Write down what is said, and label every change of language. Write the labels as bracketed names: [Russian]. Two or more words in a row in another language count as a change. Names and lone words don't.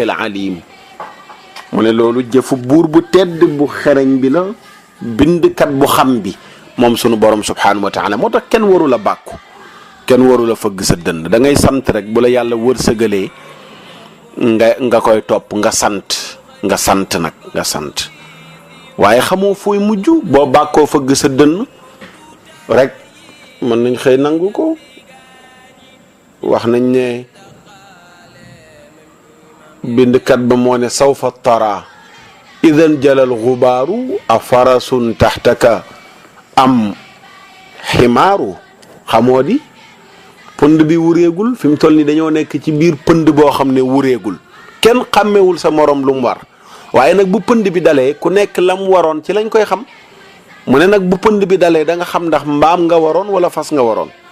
[Arabic] العليم [Wolof] mu ne loolu jëfu buur bu tedd bu xereñ bi la bindkat bu xam bi moom sunu borom [Arabic] سبحانه وتعالى [Wolof] moo tax kenn waru la bàkku kenn waru la fëgg sa dënd da ngay sant rek bu la yàlla wërsëgalee nga koy topp nga sant waaye xamoo fooy mujj boo bàkkoo fëgg sa dënn rek mën nañ xëy nangu ko wax nañ ne bindkat ba moo ne [Arabic] سوف ترى إذا انجلى الغبار أفرس تحتك أم حمار [Wolof] xamoo di pënd bi wureegul fi mu toll ni dañoo nekk ci biir pënd boo xam ne wureegul kenn xàmmewul sa morom lu mu war waaye nag bu pënd bi dalee ku nekk lam waroon ci lañ koy xam mu ne nag bu pënd bi dalee da nga xam ndax mbaam nga waroon wala fas nga waroon